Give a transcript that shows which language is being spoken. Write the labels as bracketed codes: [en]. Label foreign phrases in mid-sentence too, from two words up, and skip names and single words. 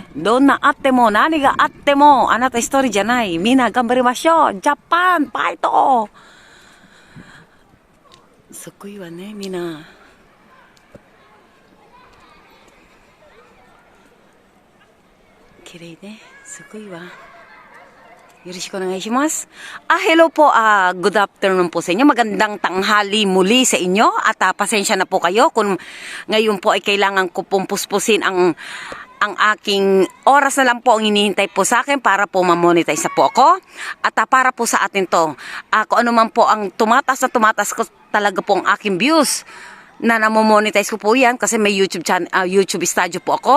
[ja] どんなあっても何があってもあなた一人じゃない。みんな頑張りましょう。ジャパンバイト。すごいわね、みんな。綺麗ね。すごいわ。よろしくお願いします。 [tl] Hello po, [en] good afternoon [tl] po sa inyo. Magandang tanghali muli sa inyo. At pasensya na po kayo kung ngayon po ay kailangan ko pong puspusin ang aking oras na lang po ang hinihintay po sa akin para po ma-monetize na po ako. At para po sa atin to, kung ano man po ang tumatas ko talaga po ang aking views na namo-monetize ko po yan kasi may YouTube channel, YouTube studio po ako.